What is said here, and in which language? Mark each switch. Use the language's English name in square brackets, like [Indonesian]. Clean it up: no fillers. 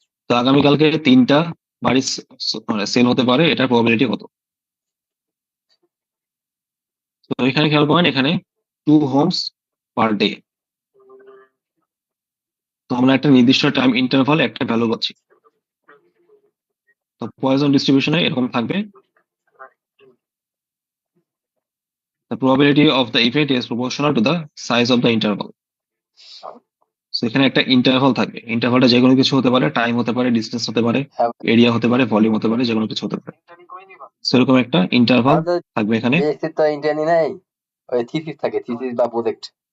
[Bangla] তো আগামীকালকে 3টা বাড়ি মানে সেল হতে পারে, এটার প্রবাবিলিটি কত? তো এখানে খেয়াল করেন, এখানে 2 হোমস পার ডে। তো আমরা একটা নির্দিষ্ট টাইম ইন্টারভালে একটা ভ্যালু পাচ্ছি। তো পয়জন ডিস্ট্রিবিউশনে এরকম থাকবে, [English] the probability of the event is proportional to the size of the interval. [Bangla] So এখানে একটা ইন্টারভাল থাকবে, ইন্টারভালটা যে কোনো কিছু হতে পারে, টাইম হতে পারে, ডিস্টেন্স হতে পারে, এরিয়া হতে পারে, ভলিউম হতে পারে, যে কোনো কিছু হতে পারে। সেরকম একটা ইন্টারভাল আমাদের থাকবে এখানে। বিএসসি তো ইন্টারনি নাই, ওই থিসিস থাকে, থিসিস বা প্রজেক্ট।